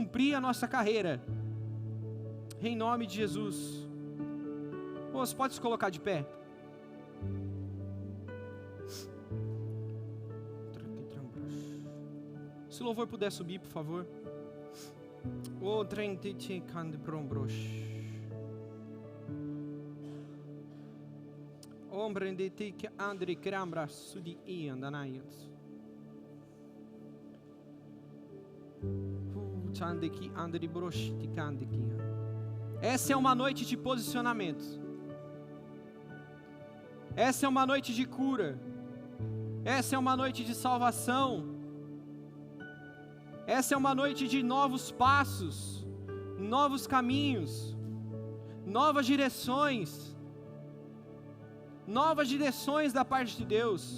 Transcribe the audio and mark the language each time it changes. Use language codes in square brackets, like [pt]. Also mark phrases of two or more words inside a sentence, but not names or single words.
[pt] Nós iremos cumprir a nossa carreira. Em nome de Jesus. Você pode se colocar de pé? Se o louvor puder subir, por favor. O trem te cande brombros. Ombre de te que andre crambra sudi e andanaias. Chande que andre brosh te cande que. Essa é uma noite de posicionamento. Essa é uma noite de cura. Essa é uma noite de salvação. Essa é uma noite de novos passos, novos caminhos, novas direções da parte de Deus.